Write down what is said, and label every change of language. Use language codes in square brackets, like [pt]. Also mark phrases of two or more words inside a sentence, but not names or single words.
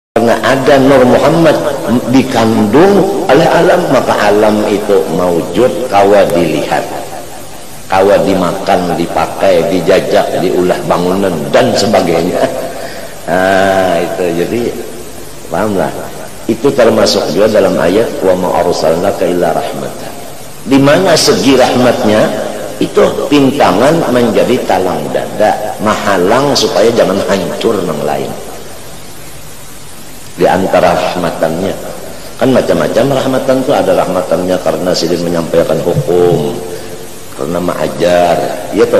[bjn] karena ada Nur Muhammad dikandung oleh alam, maka alam itu maujud, kawa dilihat, kawa dimakan, dipakai, dijajak, diulah bangunan dan sebagainya. [id] Nah itu, jadi pahamlah, itu termasuk juga dalam ayat [ar] وما أرسلناك إلا رحمة, [bjn] di mana segi rahmatnya itu pintangan menjadi talang dada, mahalang supaya jangan hancur yang lain. Di antara rahmatannya kan macam-macam rahmatan itu, ada rahmatannya karena sidin menyampaikan hukum, karena mengajar, ya toh.